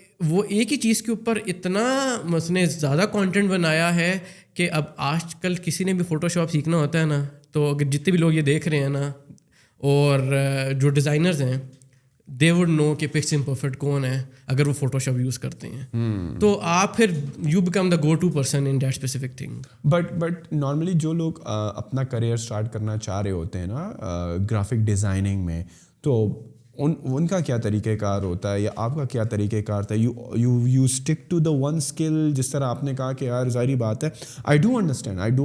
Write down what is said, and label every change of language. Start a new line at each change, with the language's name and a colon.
Urdu: وہ ایک ہی چیز کے اوپر اتنا اس نے زیادہ کانٹینٹ بنایا ہے کہ اب آج کل کسی نے بھی فوٹو شاپ سیکھنا ہوتا ہے نا, تو اگر جتنے بھی لوگ یہ دیکھ رہے ہیں نا, اور جو ڈیزائنرز ہیں,
English: they would know کہ picks imperfect
Urdu: کون ہے اگر وہ فوٹو شاپ یوز کرتے ہیں. تو آپ پھر
English: You become the go to person in that specific thing.
Urdu: But normally جو لوگ اپنا کریئر اسٹارٹ کرنا چاہ رہے ہوتے ہیں نا گرافک ڈیزائننگ میں, تو ان کا کیا طریقہ کار ہوتا ہے, یا آپ کا کیا طریقہ کار تھا؟
English: you stick to the one skill,
Urdu: جس طرح آپ نے کہا کہ یار ظاہری بات ہے,
English: I do understand